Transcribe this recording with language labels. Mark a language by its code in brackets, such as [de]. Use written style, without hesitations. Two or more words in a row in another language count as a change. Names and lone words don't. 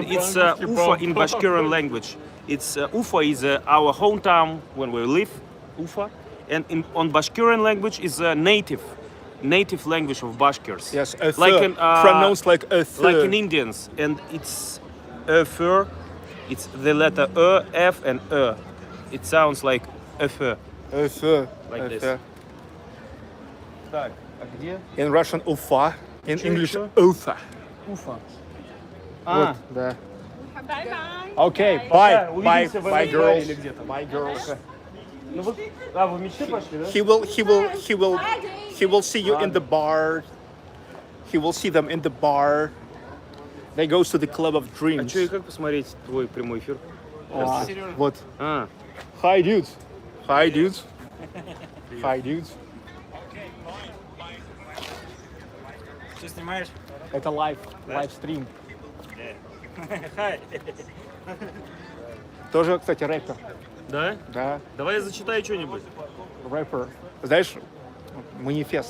[en] It's UFA in Bashkirian language. It's UFA is our hometown when we live, UFA, and on Bashkirian language is a native language of Bashkirs. Yes, pronounced like a like in Indians, and it's fur. It's the letter F and It sounds like fur. Like this. [ru] Так, а где? [en] In Russian UFA, in English UFA. UFA. [ru] Вот, да. [en] Bye-bye. Okay, [ru] Пока. [en] bye, [ru] Увидимся в [en] bye, НФ girls. [ru] или где-то. [en] Bye, girls. [ru] Ну вы, вы мечты пошли, да? [en] He will see you in the bar. He will see them in the bar. They goes to the club of [ru] А [en] dreams. [ru] что и как посмотреть твой прямой эфир? Вот. А, [en] Hi, dudes. Hi, dudes. Hi, dudes. [ru] Что снимаешь? Это [en] live stream. [ru] Тоже, кстати, рэпер. Да? Да, Давай я зачитаю что-нибудь. рэпер. Знаешь, манифест.